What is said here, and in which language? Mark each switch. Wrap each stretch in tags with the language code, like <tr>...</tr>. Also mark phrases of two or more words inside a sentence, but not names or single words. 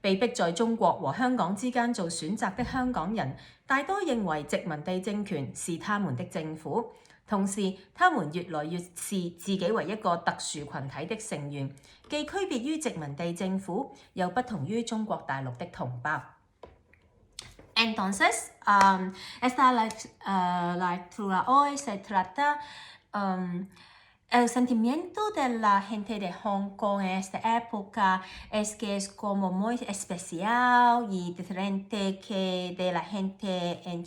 <zh>被迫在中國和香港之間做選擇的香港人，大多認為殖民地政權是他們的政府，同時他們越來越視自己為一個特殊群體的成員，既區別於殖民地政府，又不同於中國大陸的同胞。</zh> <es>Entonces, esta lectura hoy se trata el sentimiento de la gente de Hong Kong en esta época es que es como muy especial y diferente que de la gente en</es>